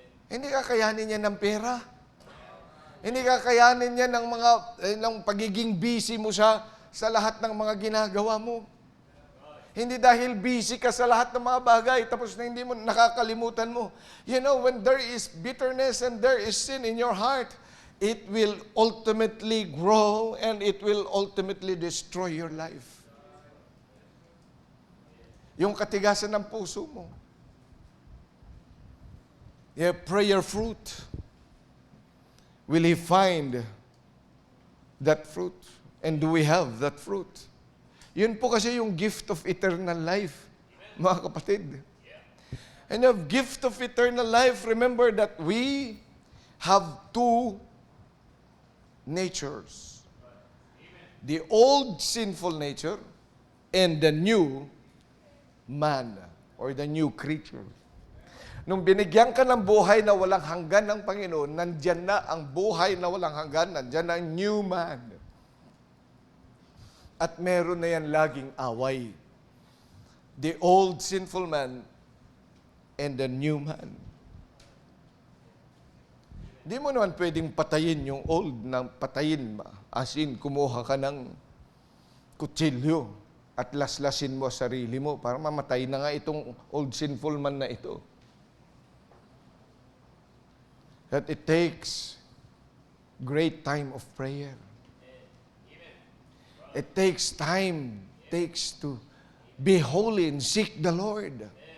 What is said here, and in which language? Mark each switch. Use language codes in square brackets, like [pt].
[tl] Hindi kakayanin niya ng pera. Hindi kakayanin niya ng pagiging busy mo sa lahat ng mga ginagawa mo. Hindi dahil busy ka sa lahat ng mga bagay, tapos na hindi mo nakakalimutan mo. [en] You know, when there is bitterness and there is sin in your heart, it will ultimately grow and it will ultimately destroy your life. [tl] Yung katigasan ng puso mo. [en] Prayer fruit. Will He find that fruit? And do we have that fruit? [tl] Yun po kasi yung [en] gift of eternal life, [tl] mga kapatid. [en] And the gift of eternal life, remember that we have two natures. The old sinful nature and the new man or the new creature. [tl] Nung binigyan ka ng buhay na walang hanggan ng Panginoon, nandyan na ang buhay na walang hanggan, nandyan na ang new man. At meron na yan laging away. [en] The old sinful man and the new man. [tl] Di mo naman pwedeng patayin yung old na patayin. As in, kumuha ka ng kutsilyo at laslasin mo sarili mo para mamatay na nga itong old sinful man na ito. [en] That it takes great time of prayer. It takes time, to be holy and seek the Lord.